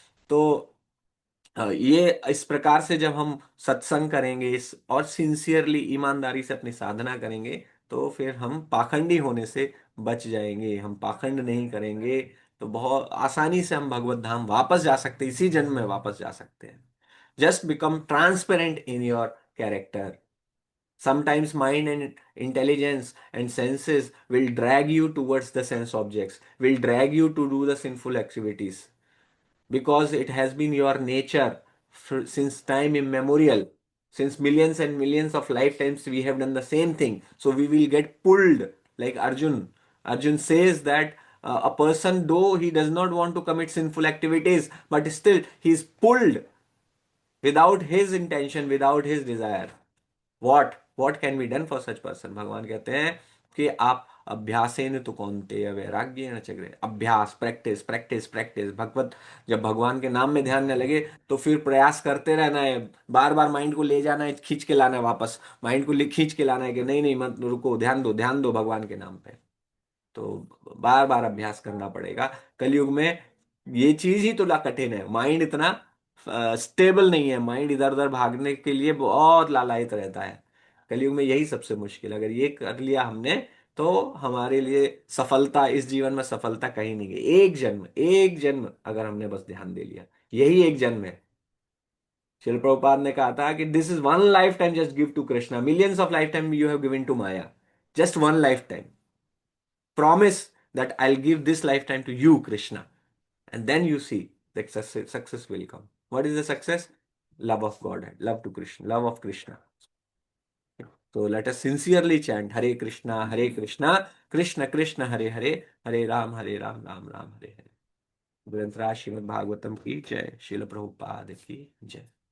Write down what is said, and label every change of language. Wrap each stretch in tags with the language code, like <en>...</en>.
<hi>तो ये इस प्रकार से जब हम सत्संग करेंगे इस और सिंसियरली ईमानदारी से अपनी साधना करेंगे, तो फिर हम पाखंडी होने से बच जाएंगे। हम पाखंड नहीं करेंगे तो बहुत आसानी से हम भगवत धाम वापस जा सकते हैं, इसी जन्म में वापस जा सकते हैं।</hi> <en>Just become transparent in your character. Sometimes mind and intelligence and senses will drag you towards the sense objects, will drag you to do the sinful activities, because it has been your nature since time immemorial. Since millions and millions of lifetimes, we have done the same thing. So we will get pulled like Arjun. Arjun says that a person, though he does not want to commit sinful activities, but still he is pulled without his intention, without his desire. What can be done for such person?</en> <hi>भगवान कहते हैं कि आप</hi> <sa>अभ्यासेन तो कौन्तेय वैराग्येण च गृह्णाति।</sa> <hi>अभ्यास, प्रैक्टिस प्रैक्टिस प्रैक्टिस। भगवत जब भगवान के नाम में ध्यान न लगे तो फिर प्रयास करते रहना है, बार बार माइंड को ले जाना है, खींच के लाना है वापस, माइंड को खींच के लाना है कि नहीं नहीं मत रुको, ध्यान दो भगवान के नाम पे। तो बार बार अभ्यास करना पड़ेगा। कलयुग में ये चीज ही तो ला कठिन है, माइंड इतना स्टेबल नहीं है, माइंड इधर उधर भागने के लिए बहुत लालायित रहता है। कलयुग में यही सबसे मुश्किल, अगर ये कर लिया हमने तो हमारे लिए सफलता, इस जीवन में सफलता कहीं नहीं गई। एक जन्म अगर हमने बस ध्यान दे लिया, यही एक जन्म है। शिल प्रभुपाद ने कहा था कि</hi> <en>This is one life time, just give to Krishna, millions of life time you have given to Maya, just one life time. Promise that I'll give this lifetime to you, Krishna. And then you see that success will come. What is the success? Love of Godhead, love to Krishna, love of Krishna. So let us sincerely chant Hare Krishna, Krishna Krishna, Hare Hare, Hare Ram, Ram Ram, Hare Hare.</en> <hi>ग्रंथराज Shrimad Bhagavatam की जय, शिल प्रभुपाद की जय।</hi>